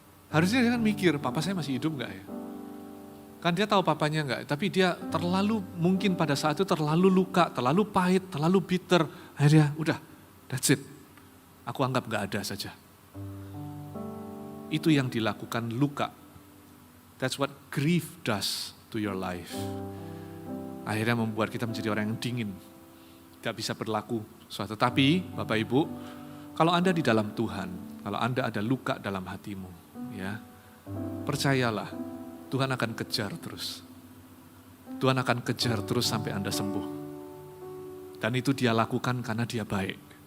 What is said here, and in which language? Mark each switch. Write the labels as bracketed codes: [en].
[id] Harusnya dia kan mikir, papa saya masih hidup nggak ya? Kan dia tahu papanya nggak, tapi dia terlalu, mungkin pada saat itu terlalu luka, terlalu pahit, terlalu bitter. Akhirnya udah, [en] that's it. [id] Aku anggap nggak ada saja. Itu yang dilakukan luka. [en] That's what grief does to your life. [id] Akhirnya membuat kita menjadi orang yang dingin. Tidak bisa berlaku suatu. Tapi Bapak Ibu, kalau Anda di dalam Tuhan, kalau Anda ada luka dalam hatimu, ya, percayalah, Tuhan akan kejar terus. Tuhan akan kejar terus sampai Anda sembuh. Dan itu Dia lakukan karena Dia baik.